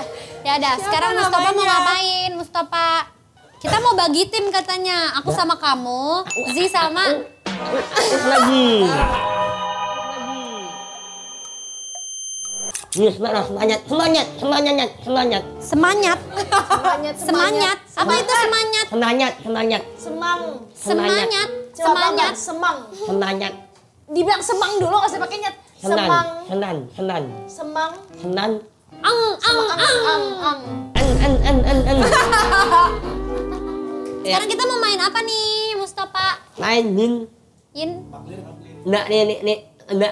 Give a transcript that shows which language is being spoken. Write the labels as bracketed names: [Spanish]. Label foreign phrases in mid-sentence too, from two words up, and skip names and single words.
[Indonesian] Ya udah, sekarang Mustafa mau ngapain? Mustafa, kita mau bagi tim katanya. Aku sama kamu, Zee sama Lagi. Yes, semangat. Semanyat. Semanyat. Apa itu semanyat? Semang. Semanyat. Semanyat. Semang. Senanyat. Dibilang semang dulu nggak usah pakai nyet. Semang. Senan. Semang. Senan. Ang. Ang. An. Sekarang kita mau main apa nih, Mustafa? Main nin. Yin. Nak nih. Nak.